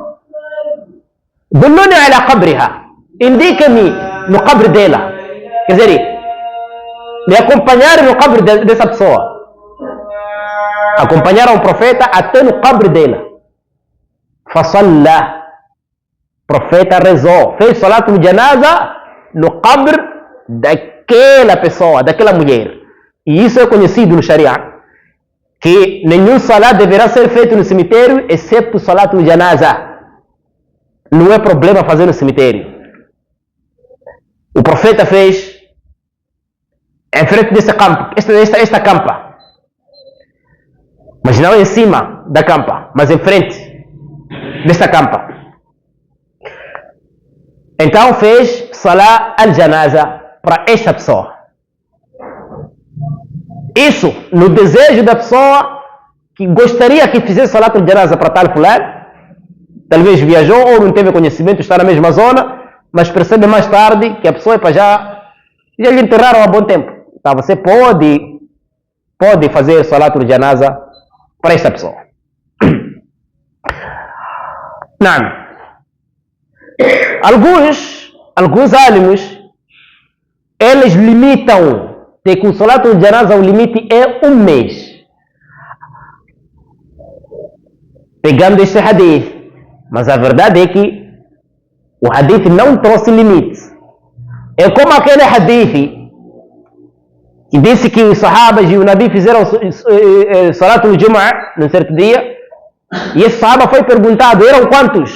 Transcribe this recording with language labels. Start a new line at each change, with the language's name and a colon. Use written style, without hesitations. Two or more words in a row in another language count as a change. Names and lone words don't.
Arabic: دلوني على قبرها.
Portuguese: Indica-me no qabr dela. Quer dizer, me acompanharam no qabr dessa pessoa. Acompanharam o profeta até no qabr dela. Fasalla. O profeta rezou. Fez
Arabic: صلاة الجنازة
Portuguese: no qabr daquela pessoa, daquela mulher. E isso é conhecido no Sharia. Que nenhum salat deverá ser feito no cemitério, exceto
Arabic: صلاة الجنازة.
Portuguese: Não é problema fazer no cemitério. O profeta fez em frente desse campo, esta campa. Mas não em cima da campa, mas em frente desta campa. Então fez
Arabic: صلاة الجنازة
Portuguese: para esta pessoa. Isso no desejo da pessoa que gostaria que fizesse
Arabic: صلاة الجنازة
Portuguese: para tal fulano. Talvez viajou ou não teve conhecimento, está na mesma zona, mas percebe mais tarde que a pessoa é para já lhe enterraram há bom tempo. Então você pode fazer
Arabic: صلاة الجنازة
Portuguese: para esta pessoa. Não. Alguns álimos, eles limitam de que o
Arabic: صلاة الجنازة,
Portuguese: o limite é um mês. Pegando este hadith. Mas a verdade é que o hadith não trouxe limites. É como aquele hadith que disse que os sahabas e o Nabi fizeram
Arabic: صلاة الجمعة
Portuguese: num certo dia, e esse sahaba foi perguntado, eram quantos?